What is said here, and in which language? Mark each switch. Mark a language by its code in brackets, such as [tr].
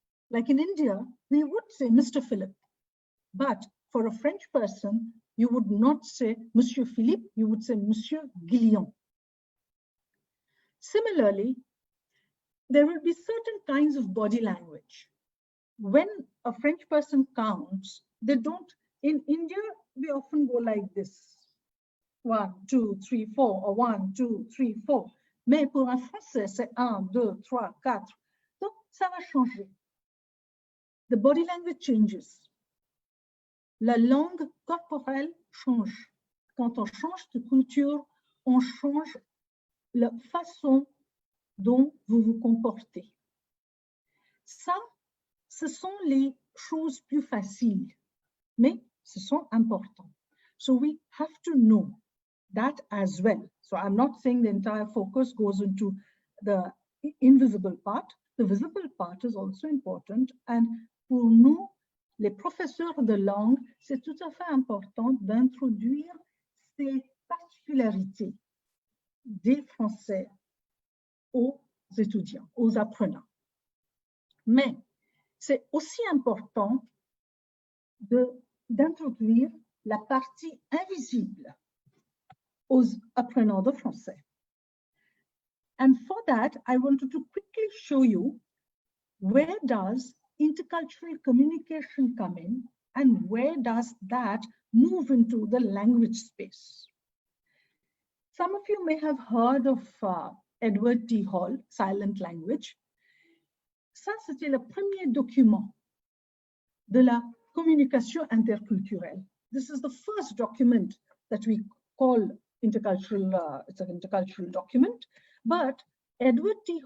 [en] Like in India, we would say Mr. Philip. But for a French person, you would not say Monsieur Philippe, you would say Monsieur Guillon. Similarly, there will be certain kinds of body language. When a French person counts, they don't, in India, we often go like this. 1, 2, 3, 4, or 1, 2, 3, 4. [fr] Mais pour un Français, c'est 1, 2, 3, 4. Donc, ça va changer. [en] The body language changes. [fr] La langue corporelle change. Quand on change de culture, on change la façon dont vous vous comportez. Ça, ce sont les choses plus faciles, mais ce sont importants. [en] So we have to know that as well. So I'm not saying the entire focus goes into the invisible part. The visible part is also important. [fr] And pour nous, les professeurs de langue, c'est tout à fait important d'introduire ces particularités des Français aux étudiants, aux apprenants. Mais c'est aussi important d'introduire la partie invisible aux apprenants de français. [en] And for that, I wanted to quickly show you where does intercultural communication come in and where does that move into the language space. Some of you may have heard of Edward T. Hall, Silent Language. [fr] Ça, c'était le premier document de la communication interculturelle. [en] This is the first document that we call intercultural, it's an intercultural document, but Edward T.